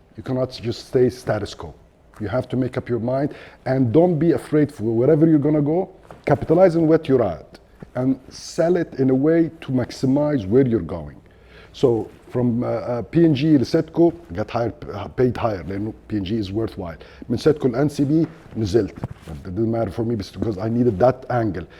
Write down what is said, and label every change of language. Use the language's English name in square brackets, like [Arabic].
[English] You cannot just stay status quo. You have to make up your mind and don't be afraid for wherever you're gonna go, capitalize on what you're at and sell it in a way to maximize where you're going. So from P&G to Setco got higher, paid higher [Arabic] لأنه [English] P&G is worthwhile. [Arabic] من Setco ل NCB نزلت. [English] It didn't matter for me because I needed that angle.